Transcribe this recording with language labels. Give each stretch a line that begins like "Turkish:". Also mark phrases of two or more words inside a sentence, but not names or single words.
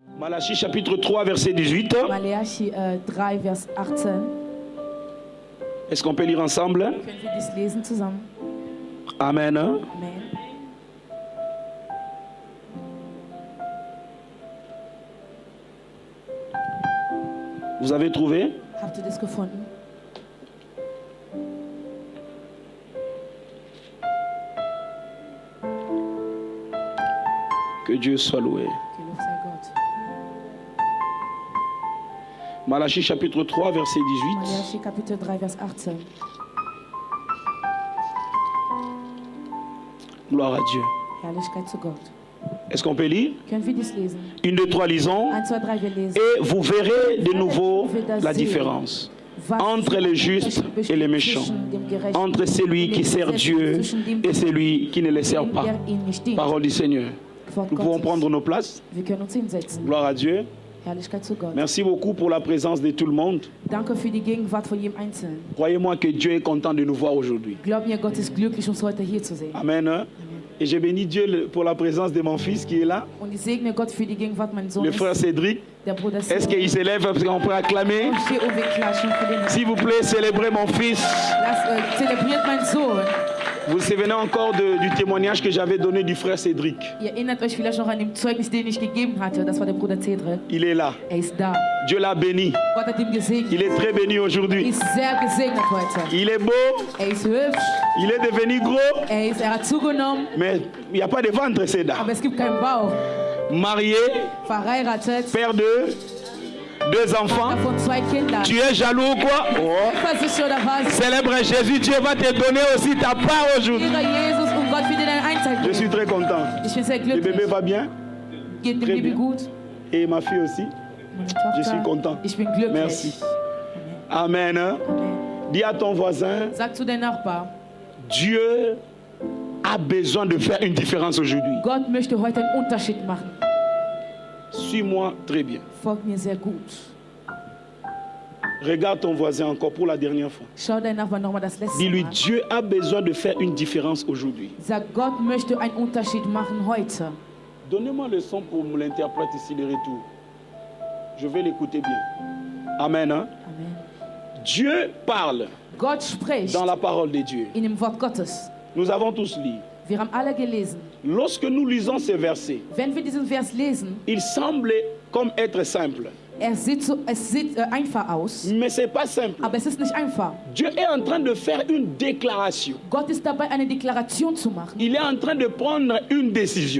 French: Malachie chapitre 3 verset 18.
German: Malachi 3 Vers 18.
French: Est-ce qu'on peut lire ensemble?
German: Können wir dies lesen zusammen?
French: Amen.
German: Amen.
French: Vous avez trouvé?
German: Habt ihr das gefunden?
French: Que Dieu soit loué.
German: Gelobt sei Gott.
French: Malachie chapitre 3 verset 18.
German: Malachi Kapitel 3 Vers 18.
French: Gloire à Dieu.
German: Herrlichkeit zu Gott.
French: Est-ce qu'on peut lire?
German: Können wir dies lesen?
French: Une, deux, trois, lisons.
German: 1, 2, 3, wir lesen.
French: Et vous verrez de nouveau la différence entre les justes et les méchants, entre celui qui sert Dieu et celui qui ne le sert pas. Parole du Seigneur. Nous pouvons prendre nos places.
German: Wir können uns hinsetzen.
French: Gloire à Dieu.
German: Herrlichkeit zu Gott.
French: Merci beaucoup pour la présence de tout le monde.
German: Danke für die Gegenwart von jedem Einzelnen.
French: Croyez-moi que Dieu est content de nous voir aujourd'hui.
German: Glaub mir, Gott ist glücklich, uns heute hier zu sehen.
French: Amen. Et je bénis Dieu pour la présence de mon fils qui est là,
German: Und ich segne Gott für die Gegenwart meines Sohnes.
French: le frère Cédric.
German: Der Bruder
French: Est-ce qu'il se lève parce qu'on peut acclamer?
German: Steh auf, wir klatschen für den.
French: S'il vous plaît, célébrez mon fils.
German: Zelebriert meinen Sohn.
French: Vous vous souvenez encore du témoignage que j'avais donné du frère Cédric?
German: Ihr erinnert euch vielleicht noch an dem Zeugnis, den ich gegeben hatte. Das war der Bruder Cedric.
French: Il est là.
German: Ist da.
French: Dieu l'a béni.
German: Gott hat ihn gesegnet.
French: Il est très béni aujourd'hui.
German: Ist sehr gesegnet heute.
French: Il est beau,
German: Ist hübsch.
French: il est devenu gros,
German: Hat zugenommen.
French: mais il n'y a pas de ventre, c'est là.
German: Aber es gibt keinen Bauch.
French: Marié,
German: Verheiratet.
French: père de 2 enfants.
German: Von 2 Kindern.
French: Tu es jaloux ou quoi? Oh.
German: Eifersüchtig oder was?
French: Célèbre Jésus, Dieu va te donner aussi ta part aujourd'hui.
German: Ehre Jesus und Gott für deinen Einteil.
French: Je suis très content.
German: Ich bin sehr
French: Le
German: glücklich.
French: bébé va bien
German: Geht dem
French: Très
German: Baby
French: bien.
German: gut?
French: et ma fille aussi.
German: Meine
French: Je suis
German: Tochter.
French: content.
German: Ich bin glücklich.
French: Merci. Amen.
German: Amen.
French: Dis à ton voisin,
German: Sag zu deinem Nachbar,
French: Dieu a besoin de faire une différence aujourd'hui.
German: Gott möchte heute einen Unterschied machen.
French: Suis-moi très bien.
German: Folgt mir sehr gut.
French: Regarde ton voisin encore pour la dernière fois.
German: Schau deinen Nachbarn nochmal das letzte
French: Dis-lui,
German: Mal.
French: Dieu a besoin de faire une différence aujourd'hui.
German: Sag, Gott möchte einen Unterschied machen heute.
French: Donnez-moi le son pour l'interprète ici, le retour. Je vais l'écouter bien. Amen. Hein?
German: Amen.
French: Dieu parle
German: Gott spricht
French: dans la parole de Dieu.
German: in dem Wort Gottes.
French: Nous avons tous lu.
German: Wir haben alle gelesen.
French: Lorsque nous lisons ces versets,
German: Wenn wir diesen Vers lesen,
French: il semble comme être simple.
German: es sieht einfach aus,
French: Mais ce n'est pas simple.
German: aber es ist nicht einfach.
French: Dieu est en train de faire une déclaration.
German: Gott ist dabei, eine Deklaration zu machen.
French: Il est en train de prendre une décision.